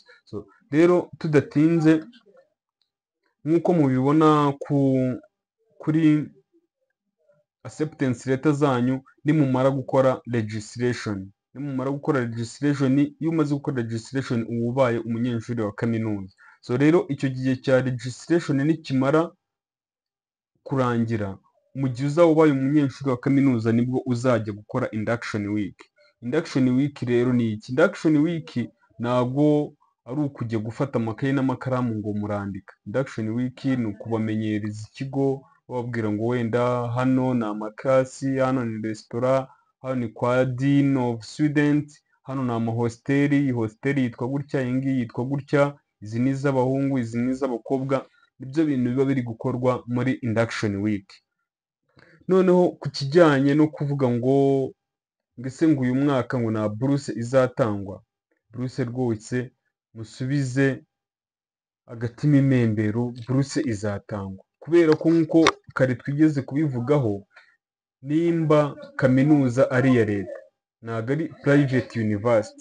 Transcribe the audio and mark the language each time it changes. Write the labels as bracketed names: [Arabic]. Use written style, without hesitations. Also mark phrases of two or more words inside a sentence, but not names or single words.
[Kinyarwanda] Rero tudatinze, nk'uko mubibona kuri [English] acceptance letter [Kinyarwanda] zanyu, nimumara gukora registration, iyo umaze gukora registration uba ubaye umunyeshuri wa kaminuza. Rero icyo gihe cya registration nikimara kurangira, mu gihe uzaba ubaye umunyeshuri wa kaminuza nibwo uzajya gukora [English] induction week. Induction week [Kinyarwanda] rero ni iki? [English] Induction week [Kinyarwanda] ntabwo ari ukujya gufata amakaye n'amakaramu ngo murandika. [English] Induction week [Kinyarwanda] ni ukubamenyereza ikigo, bababwira ngo wenda hano ni amakasi, hano ni resitora, hano ni kwa [English] dean of students, [Kinyarwanda] hano ni amahosteli, iyi hosteli yitwa gutya, iyi ngiyi yitwa gutya, izi ni iz'abahungu, izi ni iz'abakobwa. Nibyo bintu biba biri gukorwa muri [English] induction week. [Kinyarwanda] Noneho ku kijyanye no kuvuga ngo mbese ngo uyu mwaka ngo nta buruse izatangwa, buruse rwose musubize agatima impembero, buruse izatangwa, kubera ko nk'uko kare twigeze kubivugaho, nimba kaminuza ari iya leta ntabwo ari [English] private university.